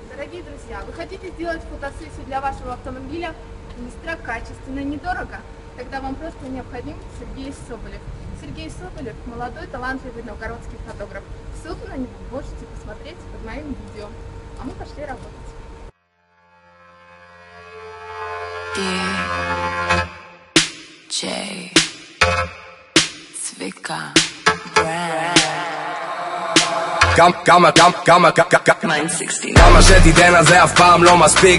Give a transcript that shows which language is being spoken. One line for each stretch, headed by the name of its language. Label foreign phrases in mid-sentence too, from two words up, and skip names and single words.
Russian: Дорогие друзья, вы хотите сделать фотосессию для вашего автомобиля быстро, качественно, недорого? Тогда вам просто необходим Сергей Соболев. Сергей Соболев – молодой, талантливый новгородский фотограф. Ссылку на него вы можете посмотреть под моим видео. А мы пошли работать. DJ Zwicka Brand
Hebrew: כמה שתיתן על זה אף פעם לא מספיק.